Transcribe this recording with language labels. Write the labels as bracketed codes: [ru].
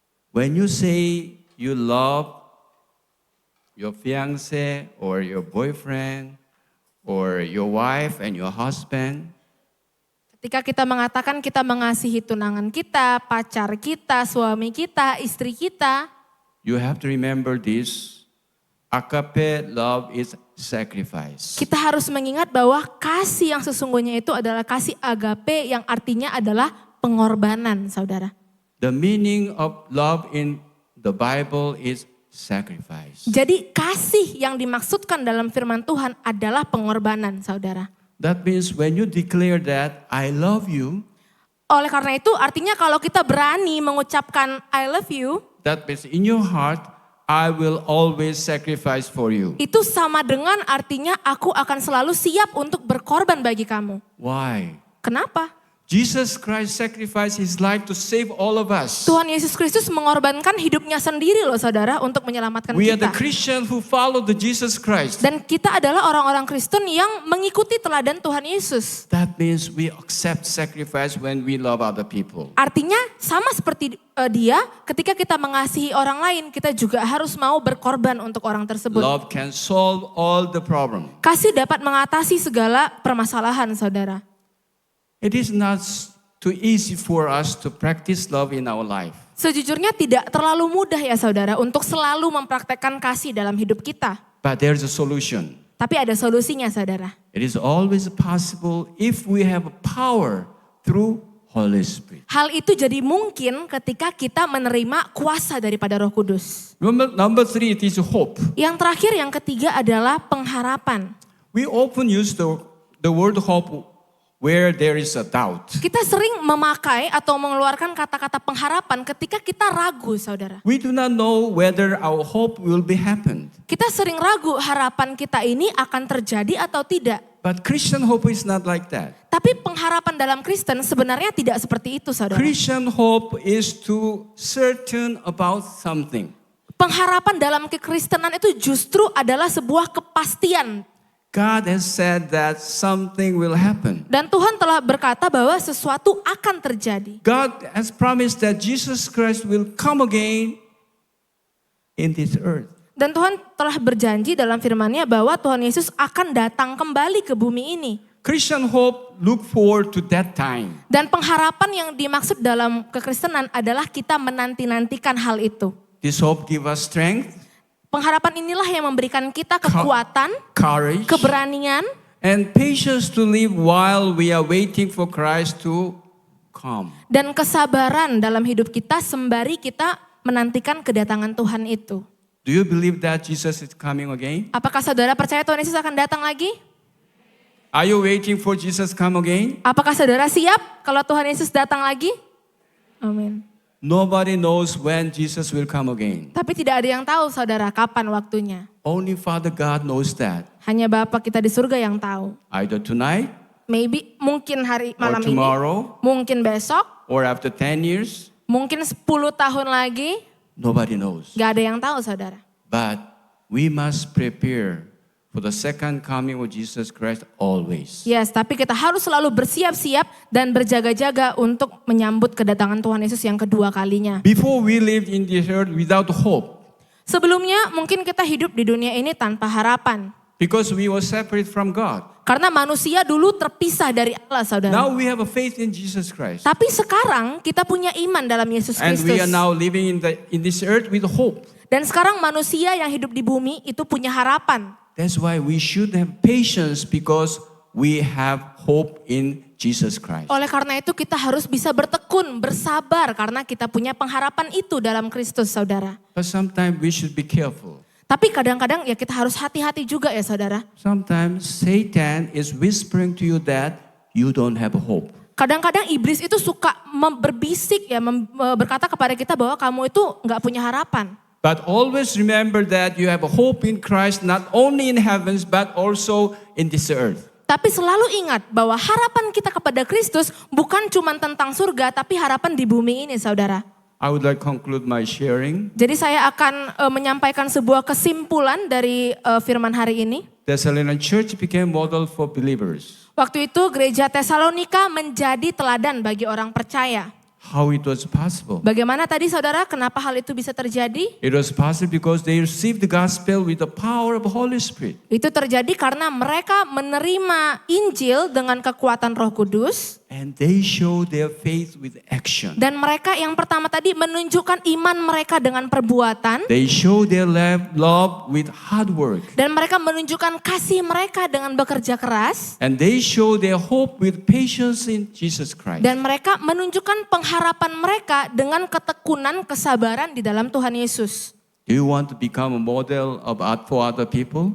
[en] When you say you love your fiancé or your boyfriend or your wife and your husband, [id] Ketika kita mengatakan kita mengasihi tunangan kita, pacar kita, suami kita, istri kita, [en] you have to remember this. Agape love is sacrifice. [id] kita harus mengingat bahwa kasih yang sesungguhnya itu adalah kasih agape yang artinya adalah pengorbanan, saudara. [en] The meaning of love in the Bible is sacrifice. [id] Jadi kasih yang dimaksudkan dalam firman Tuhan adalah pengorbanan, saudara. [en] That means when you declare that I love you, [id] Oleh karena itu artinya kalau kita berani mengucapkan [en] I love you, that means in your heart I will always sacrifice for you. [id] itu sama dengan artinya aku akan selalu siap untuk berkorban bagi kamu. [en] Why? [id] Kenapa? [en] Jesus Christ sacrificed his life to save all of us. [id] Tuhan Yesus Kristus mengorbankan hidupnya sendiri loh, saudara, untuk menyelamatkan [en] We are the [id] kita. [en] Christians who follow the Jesus Christ. [id] Dan kita adalah orang-orang Kristen yang mengikuti teladan Tuhan Yesus. [en] That means we accept sacrifice when we love other people. [id] Artinya sama seperti dia, ketika kita mengasihi orang lain, kita juga harus mau berkorban untuk orang tersebut. [en] Love can solve all the problem. [id] Kasih dapat mengatasi segala permasalahan, saudara. [en] It is not too easy for us to practice love in our life. [id] Sejujurnya tidak terlalu mudah ya saudara untuk selalu mempraktekkan kasih dalam hidup kita. [en] But there's a solution. [id] Tapi ada solusinya, saudara. [en] It is always possible if we have power through Holy Spirit. [id] Hal itu jadi mungkin ketika kita menerima kuasa daripada Roh Kudus. [en] Number 3, it is hope. [id] Yang terakhir, yang ketiga adalah pengharapan. [en] We often use the word hope where there is a doubt. [id] Kita sering memakai atau mengeluarkan kata-kata pengharapan ketika kita ragu, saudara. [en] We do not know whether our hope will be happened. [id] Kita sering ragu harapan kita ini akan terjadi atau tidak. [en] But Christian hope is not like that. [id] Tapi pengharapan dalam Kristen sebenarnya tidak seperti itu, saudara. [en] Christian hope is to certain about something. [id] Pengharapan dalam kekristenan itu justru adalah sebuah kepastian. [en] God has said that something will happen. [id] Dan Tuhan telah berkata bahwa sesuatu akan terjadi. [en] God has promised that Jesus Christ will come again in this earth. [id] Dan Tuhan telah berjanji dalam firman-Nya bahwa Tuhan Yesus akan datang kembali ke bumi ini. [en] Christian hope look forward to that time. [id] Dan pengharapan yang dimaksud dalam kekristenan adalah kita menanti-nantikan hal itu. [en] This hope give us strength, [id] Pengharapan inilah yang memberikan kita kekuatan, [en] courage, [id] keberanian, [en] and patience to live while we are waiting for Christ to come. [id] dan kesabaran dalam hidup kita sembari kita menantikan kedatangan Tuhan itu. [en] Do you believe that Jesus is coming again? [id] Apakah saudara percaya Tuhan Yesus akan datang lagi? [en] Are you waiting for Jesus come again? [id] Apakah saudara siap kalau Tuhan Yesus datang lagi? Amin. [en] Nobody knows when Jesus will come again. [id] Tapi tidak ada yang tahu saudara kapan waktunya. [en] Only Father God knows that. [id] Hanya Bapa kita di surga yang tahu. [en] Either tonight Maybe [id] mungkin hari [en] or [id] malam ini, [en] tomorrow [id] mungkin besok, [en] or after 10 years. [id] mungkin 10 tahun lagi. [en] Nobody knows. [id] Gak ada yang tahu saudara. [en] But we must prepare for the second coming of Jesus Christ always. Yes, [id] tapi kita harus selalu bersiap-siap dan berjaga-jaga untuk menyambut kedatangan Tuhan Yesus yang kedua kalinya. [en] Before we lived in this earth without hope, [id] Sebelumnya mungkin kita hidup di dunia ini tanpa harapan. [en] because we were separate from God. [id] Karena manusia dulu terpisah dari Allah saudara. [en] Now we have a faith in Jesus Christ. [id] Tapi sekarang kita punya iman dalam Yesus [en] And we are [id] Kristus. [en] now living in this earth with hope. [id] Dan sekarang manusia yang hidup di bumi itu punya harapan. [en] That's why we should have patience because we have hope in Jesus Christ. [id] Oleh karena itu kita harus bisa bertekun, bersabar karena kita punya pengharapan itu dalam Kristus saudara. [en] But sometimes we should be careful. [id] Tapi kadang-kadang ya kita harus hati-hati juga ya saudara. [en] Sometimes Satan is whispering to you that you don't have hope. [id] Kadang-kadang iblis itu suka berbisik ya, berkata kepada kita bahwa kamu itu nggak punya harapan. [en] But always remember that you have a hope in Christ not only in heavens but also in this earth. [id] Tapi selalu ingat bahwa harapan kita kepada Kristus bukan cuma tentang surga, tapi harapan di bumi ini saudara. [en] I would like to conclude my sharing. [id] Jadi saya akan menyampaikan sebuah kesimpulan dari firman hari ini. [en] Thessalonian Church became model for believers. [id] Waktu itu gereja Tesalonika menjadi teladan bagi orang percaya. [en] How it was possible? [id] Bagaimana tadi saudara, kenapa hal itu bisa terjadi? [en] It was possible because they received the gospel with the power of the Holy Spirit. [id] Itu terjadi karena mereka menerima Injil dengan kekuatan Roh Kudus. [en] And they show their faith with action. [id] Dan mereka yang pertama tadi menunjukkan iman mereka dengan perbuatan. [en] They show their love with hard work. [id] Dan mereka menunjukkan kasih mereka dengan bekerja keras. [en] And they show their hope with patience in Jesus Christ. [id] Dan mereka menunjukkan pengharapan mereka dengan ketekunan, kesabaran di dalam Tuhan Yesus. [en] Do you want to become a model of art for other people?